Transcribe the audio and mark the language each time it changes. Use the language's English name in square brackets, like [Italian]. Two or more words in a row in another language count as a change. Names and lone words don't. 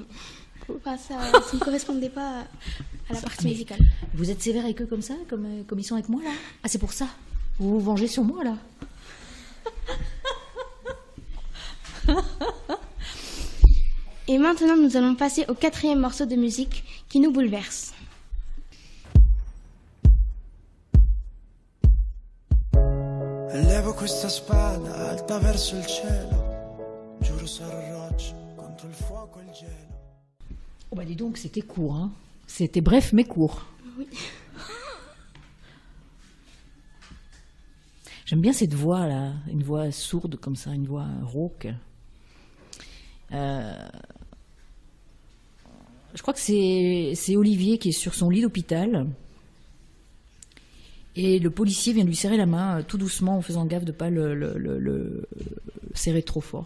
[French] Enfin, ça ne correspondait pas à la partie musicale. Vous êtes sévère avec eux comme ça, comme ils sont avec moi là? Ah, c'est pour ça? Vous vous vengez sur moi là? Et maintenant, nous allons passer au 4e morceau de musique qui nous bouleverse. [Italian] Levo questa spada alta verso il cielo, giuro sarò roccia contro il fuoco e il gelo. [French] Oh bah dis donc, c'était court, hein. C'était bref mais court. Oui. J'aime bien cette voix là, une voix sourde comme ça, une voix rauque. Je crois que c'est Olivier qui est sur son lit d'hôpital et le policier vient lui serrer la main tout doucement en faisant gaffe de ne pas le serrer trop fort.